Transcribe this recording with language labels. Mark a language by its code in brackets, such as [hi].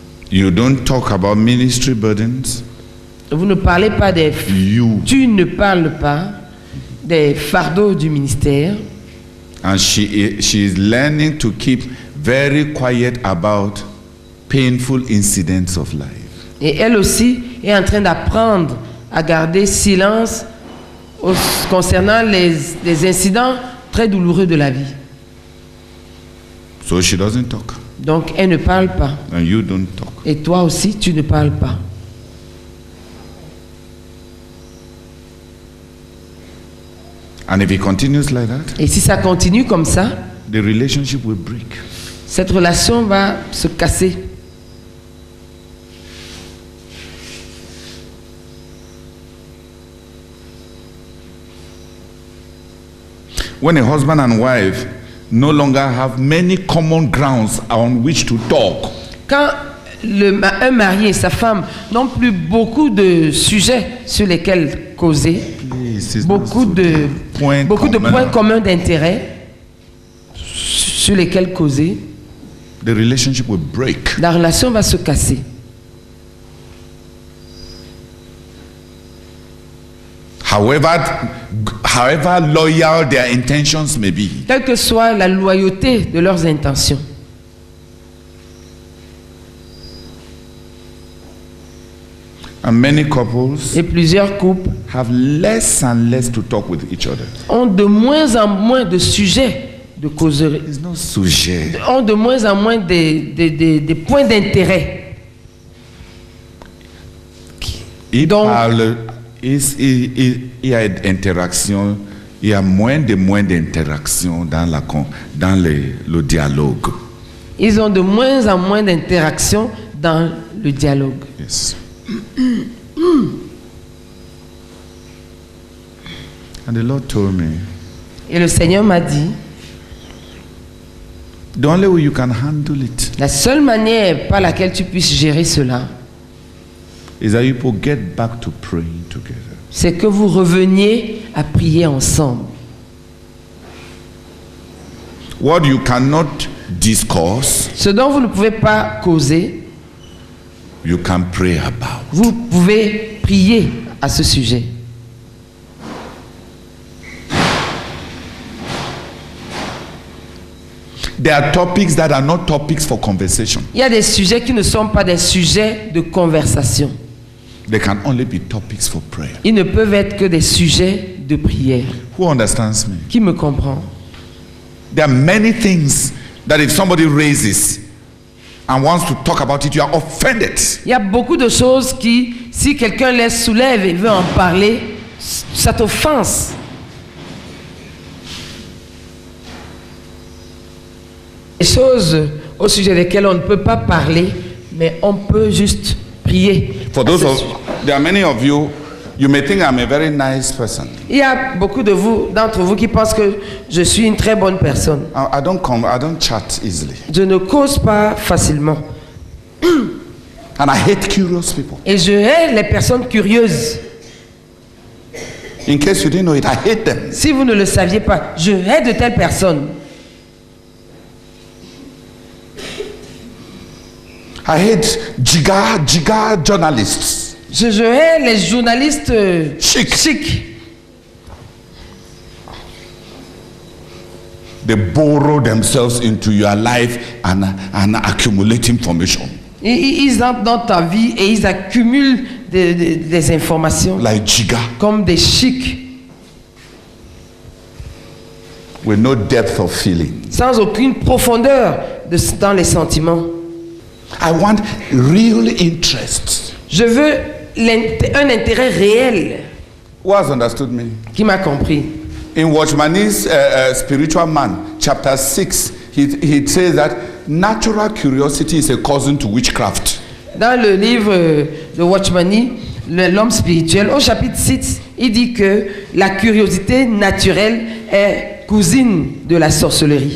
[en] You don't talk about ministry burdens. [fr] Vous ne parlez pas des... Tu ne parles pas des fardeaux du ministère. [en] And she is learning to keep very quiet about painful incidents of life. [fr] Et elle aussi est en train d'apprendre à garder silence concernant les incidents très douloureux de la vie. [en] So she doesn't talk. [fr] Donc elle ne parle pas. [en] And you don't talk. [fr] Et toi aussi, tu ne parles pas. [en] And if it continues like that, [fr] Et si ça continue comme ça, [en] the relationship will break. [fr] cette relation va se casser. [en] When a husband and wife no longer have many common grounds on which to talk, [fr] Quand un mari et sa femme n'ont plus beaucoup de sujets sur lesquels causer, beaucoup de points communs d'intérêt sur lesquels causer, [en] the relationship will break. [fr] la relation va se casser. [en] However loyal their intentions may be. [fr] Quelle que soit la loyauté de leurs intentions. [en] And many couples [fr] Et plusieurs couples [en] have less and less to talk with each other. [fr] ont de moins en moins de sujets de causerie. [en] There's no sujet. [fr] Ont de moins en moins des points d'intérêt. Il Donc- parle, il y a interaction, il y a moins d'interaction dans le dialogue. Ils ont de moins en moins d'interactions dans le dialogue. [en] Yes. And the Lord told me, [fr] Et le Seigneur m'a dit, [en] the only way you can handle it [fr] la seule manière par laquelle tu puisses gérer cela, [en] is that you people get back to praying together. [fr] c'est que vous reveniez à prier ensemble. [en] What you cannot discuss, [fr] Ce dont vous ne pouvez pas causer, [en] you can pray about. [fr] vous pouvez prier à ce sujet. [en] There are topics that are not topics for conversation. [fr] Il y a des sujets qui ne sont pas des sujets de conversation. [en] They can only be topics for prayer. [fr] Ils ne peuvent être que des sujets de prière. [en] Who understands me? [fr] Qui me comprend? [en] There are many things that if somebody raises and wants to talk about it, you are offended. [fr] Il y a beaucoup de choses qui, si quelqu'un les soulève et veut en parler, ça t'offense. Des choses au sujet desquelles on ne peut pas parler, mais on peut juste prier. [en] For those of, there are many of you, you may think I'm a very nice person. [fr] Il y a beaucoup de vous, d'entre vous qui pensent que je suis une très bonne personne. [en] I don't chat easily. [fr] Je ne cause pas facilement. [en] And I hate curious people. [fr] Et je hais les personnes curieuses. [en] In case you didn't know it, I hate them. [fr] Si vous ne le saviez pas, je hais de telles personnes. [en] I hate jigar journalists. [fr] Je hais les journalistes chics. [en] They borrow themselves into your life and accumulate information. [fr] Ils entrent dans ta vie et ils accumulent des informations. [en] Like Jiga. [fr] Comme des chics. [en] With no depth of feeling. [fr] Sans aucune profondeur dans les sentiments. [en] I want real interest. [fr] Je veux un intérêt réel. [en] Who has understood me? [fr] Qui m'a compris? [en] In Watchman's Spiritual Man, chapter 6, he says that natural curiosity is a cousin to witchcraft. [fr] Dans le livre de Watchmani, l'homme spirituel, au chapitre 6, il dit que la curiosité naturelle est cousine de la sorcellerie.